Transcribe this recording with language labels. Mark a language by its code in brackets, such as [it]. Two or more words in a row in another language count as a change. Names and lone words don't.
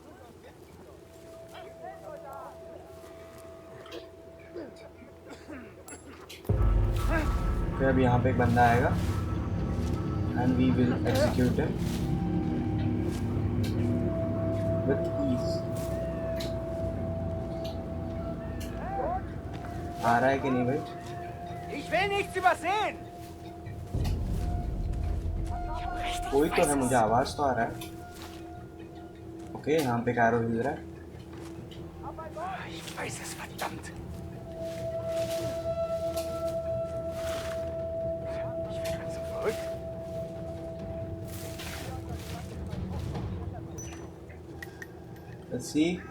[hi] फिर अब यहाँ पे एक बंदा आएगा [en] and we will execute him with ease. [hi] आ रहा है कि नहीं भाई? [de] Ich will nichts übersehen! [hi] कोई तो है, मुझे आवाज़ तो आ रहा है. ओके, यहाँ पे कैरो हिल रहा है. [de] Ich weiß es, verdammt! Ich bin ganz so verrückt. [en] Let's see.